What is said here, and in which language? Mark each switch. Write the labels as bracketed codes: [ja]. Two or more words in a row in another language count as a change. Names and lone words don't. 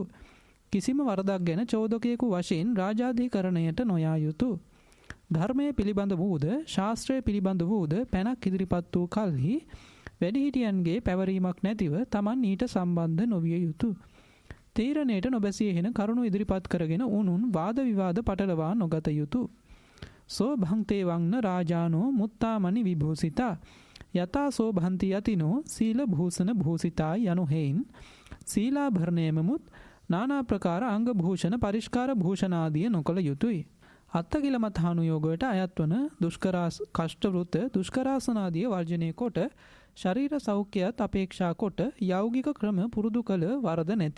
[si] කිසිම වරදක් ගැන චෝදකයෙකු වශයෙන් රාජාධිකරණයට නොයා යුතු. ධර්මය පිළිබඳ වූද ශාස්ත්‍රය පිළිබඳ වූද පැනක් ඉදිරිපත් වූ කල්හි වැඩිහිටියන්ගේ පැවරීමක් නැතිව තමන් ඊට සම්බන්ධ නොවිය යුතු. තීරණයට නොබැසිය හෙන කරුණු ඉදිරිපත් කරගෙන උනුන් වාද විවාද පටලවා නොගත යුතු. [pi] සෝ භංතේ වංන රාජානෝ මුත්තාමනි විභූසිතා යතා සෝ භන්ති යතිනෝ සීල භූෂණ භූසිතා [si] යනු හේයින් සීලාභරණයමමුත් නානා ප්‍රකාර අංග භූෂණ පරිස්කාර භූෂණාදිය නොකළ යුතුය. අත්තකිලමතානුයෝගයට අයත් වන කෂ්ඨවෘත දුෂ්කරාසනාදිය වර්ජනය කොට ශරීර සෞඛ්‍යයත් අපේක්ෂා කොට යෞගික ක්‍රම පුරුදු කළ වරද නැති.